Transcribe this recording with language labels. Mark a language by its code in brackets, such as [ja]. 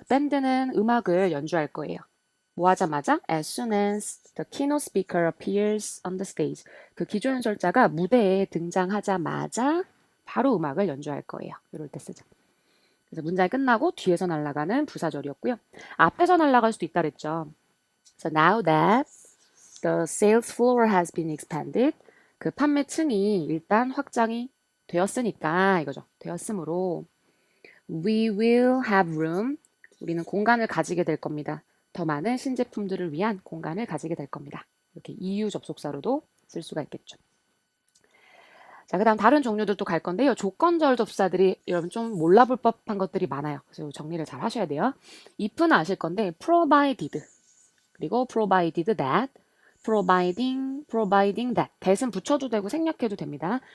[ko] 밴드는 음악을 연주할 거예요. 뭐 하자마자 [en] as soon as the keynote speaker appears on the stage. [ko] 그 기조 연설자가 무대에 등장하자마자 바로 음악을 연주할 거예요. 이럴 때 쓰죠. 그래서 문장이 끝나고 뒤에서 날아가는 부사절이었고요. 앞에서 날아갈 수도 있다 그랬죠. [en] So now that the sales floor has been expanded. [ko] 그 판매층이 일단 확장이 되었으니까 이거죠. [en] 되었으므로 we will have room. [ko] 우리는 공간을 가지게 될 겁니다. 더 많은 신제품들을 위한 공간을 가지게 될 겁니다. 이렇게 이유 접속사로도 쓸 수가 있겠죠. 자, 그 다음 다른 종류들도 갈 건데요. 조건절 접사들이 여러분 좀 몰라볼 법한 것들이 많아요. 그래서 정리를 잘 하셔야 돼요. if는 아실 건데 provided 그리고 provided that providing that that은 붙여도 되고 생략해도 됩니다.